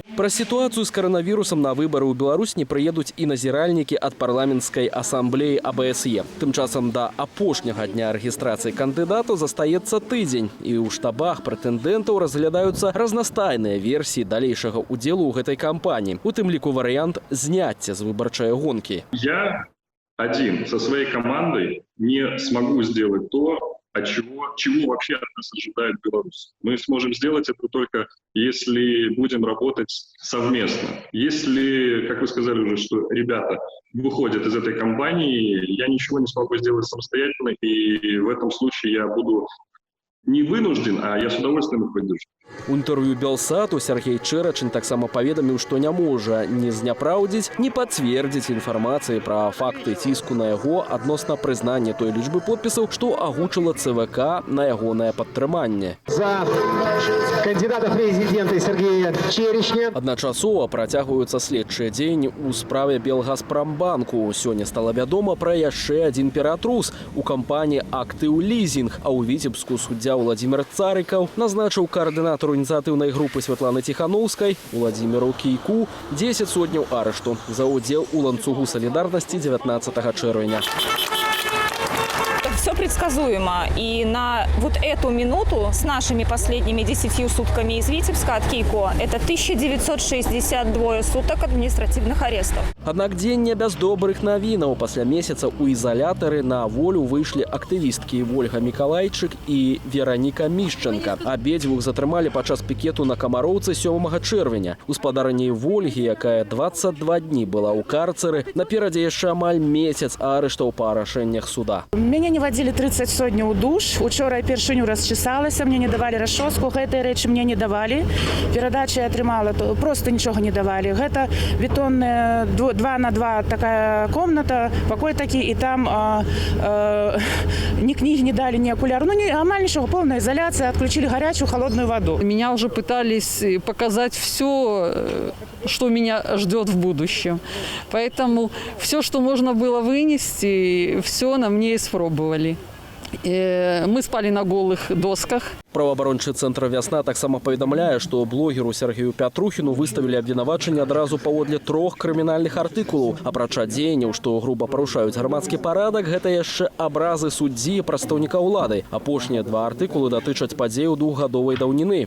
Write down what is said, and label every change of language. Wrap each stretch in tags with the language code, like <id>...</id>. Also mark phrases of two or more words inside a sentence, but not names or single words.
<be>Пра сітуацыю з каранавірусам на выбары ў Беларусь не прыедуць і назіральнікі ад парламенцкай асамблеі АБСЕ. Тым часам да апошняга дня рэгістрацыі кандыдатаў застаецца тыдзень, і ў штабах прэтэндэнтаў разглядаюцца разнастайныя версіі далейшага ўдзелу ў гэтай кампаніі, у тым ліку варыянт зняцця з выбарчай гонкі.</be> <ru>Я один со своей командой не смогу сделать то, чего вообще от нас ожидает Беларусь. Мы сможем сделать это только если будем работать совместно. Если, как вы сказали уже, что ребята выходят из этой кампании, я ничего не смогу сделать самостоятельно, и в этом случае я буду не вынужден, а я с удовольствием их поддержу.</ru> <be>У інтэрв'ю Белсату Сергей Чэрачын таксама паведаміў, што не можа ні зняпраўдзіць, ні пацвердзіць інфармацыі пра факты ціску на яго адносна прызнання той лічбы подпісаў, што агучыла ЦВК на ягонае падтрыманне.</be> <ru>За кандидата президента Сергея Черечня.</ru> <be>Адначасова працягваюцца следчыя дзеянні ў справе Белгазпромбанку. Сёння стала вядома пра яшчэ адзін ператрус у кампаніі «Актыў Лізінг», а ў Віцебску суддзя Владзімир Царыкаў назначыў</be> <ru>координатор инициативной группы</ru> <be>Светланы Тихановской Владимиру Кийку 10 сотняў арышту за удзел у ланцугу солидарности 19 чэрвеня.</be> <ru>Все предсказуемо. И на вот эту минуту с нашими последними 10 сутками из Витебска от Кийко это 1962 суток административных арестов.</ru> <be>Аднак дзень не без добрых навінаў. Пасля месяца ў ізалятары на волю выйшлі актывісткі Вольга Мікалайчык і Вераніка Мішченка. Абедзвюх затрымалі падчас пікету на Камароўцы 7 чэрвеня. Гаспадарыняй Вольгі, якая 22 дні была ў карцеры, наперадзе яшчэ амаль месяц арыштаў па рашэннях суда. Мяне не вадзілі 30 сотняў душ. Учора я першыню расчесалася, мне не давалі расчоску, гэтай рэчы мне не давалі. Перадачы я атрымала, просто нічога не давалі. Гэта бетонная 2 на 2 такая комната, покой такі, і там</be> <ru>ни книги не дали,</ru> <be>ни окуляр.</be> <ru>Ну, амаль ничего, полная изоляция, отключили горячую, холодную воду. Меня уже пытались показать все, что меня ждет в будущем. Поэтому все, что можно было вынести, все на мне испробовали. Мы спали на голых досках.</ru> <be>Праваабарончы цэнтр «Вясна» таксама паведамляе, што блогеру Сергею Пятрухіну выставілі абвінавачанне адразу паводле 3 крымінальных артыкулаў. Апрача дзеянняў, што груба парушаюць грамадскі парадак, гэта яшчэ абразы суддзі і прадстаўніка ўлады. Апошнія 2 артыкулы датычаць падзеяў 2гадовай даўніны.</be>